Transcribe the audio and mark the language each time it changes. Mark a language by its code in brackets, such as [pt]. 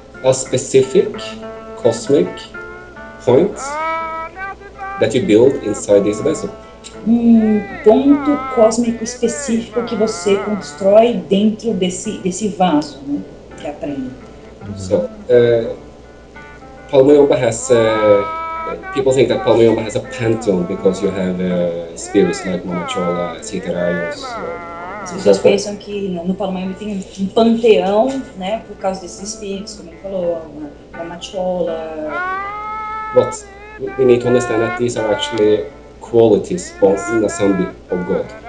[en] A specific cosmic point that you build inside this vessel. [pt] Um ponto cósmico específico que você constrói dentro desse vaso, né? Que aprende. [en] So, Paulo Mayombe has. People think that Paulo Mayombe has a pantheon because you have spirits like Mamachola, Citerayos. [pt] As pessoas pensam que no Paulo Mayombe tem um panteão, né? Por causa desses espíritos, como ele falou, Mamachola. [en] But we need to understand that these are actually qualities both in assembly of God.